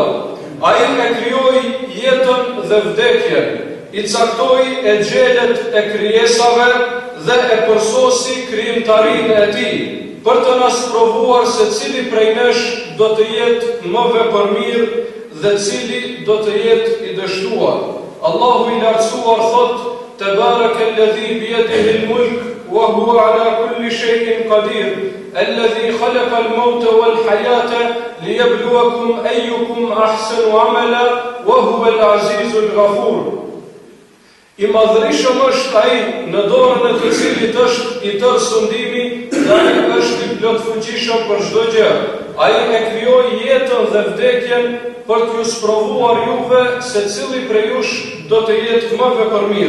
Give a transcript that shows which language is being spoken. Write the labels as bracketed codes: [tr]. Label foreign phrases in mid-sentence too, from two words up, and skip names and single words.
[sq] Ai e krijoi jetën dhe vdekjen, i caktoi e gjelet e krijesave dhe e përsosi krijimtarinë e tij, për të na provuar se cili prej nesh do të jetë më vepërmir dhe cili do të jetë i dështuar. Allahu i lartësuar thot: [ar] تبارك الذي بيده الملك وهو على كل شيء قدير الذي خلق الموت والحياة ليبلوكم أيكم أحسن عملا وهو العزيز الغفور. [sq] I madhërishëm është ai në dorën e të cilit është i tërë sundimi dhe ai është i plot fuqishëm për çdo gjë. Ai e krijoi jetën dhe vdekjen për t'ju sprovuar juve se cili prej jush do të jetë më vepërmir.